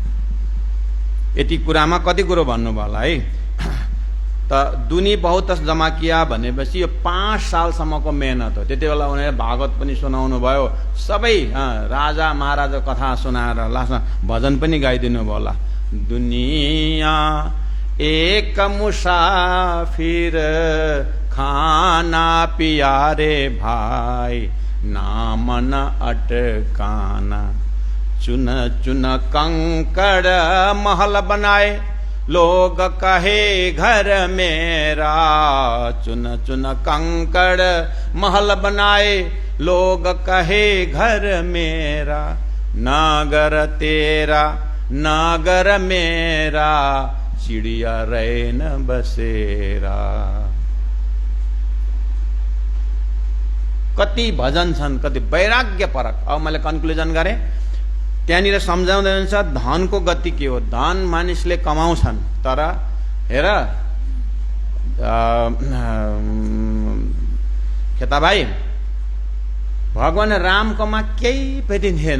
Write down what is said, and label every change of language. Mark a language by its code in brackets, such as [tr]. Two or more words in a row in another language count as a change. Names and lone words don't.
[ne] यति कुरामा कति कुरो भन्नुभयो होला है। त [hi] दुनी बहुत जम्मा किया [ne] भनेपछि यो 5 सालसम्मको मेहनत हो। त्यति बेला उनीहरूले भागवत पनि सुनाउनु भयो, सबै राजा महाराजा कथा सुनाएर लास्टमा भजन पनि गाइदिनु भयो होला। [hi] दुनिया एक मुसाफिर खाना पियारे भाई, नाम न अटकाना, चुन चुन कंकड़ महल बनाए, लोग कहे घर मेरा, चुन चुन कंकड़ महल बनाए, लोग कहे घर मेरा, नागर तेरा नागर मेरा, चिड़िया रैन बसेरा। [ne] कति भजन छन्, कति वैराग्य परक। अब मैले कन्क्लुजन गरेँ, त्यहाँनिर सम्झाउँदै हुन्छ धनको गति के हो। धन मानिसले कमाउँछन्, तर हेर खेता भाइ, भगवान रामकोमा केही पनि थिएन।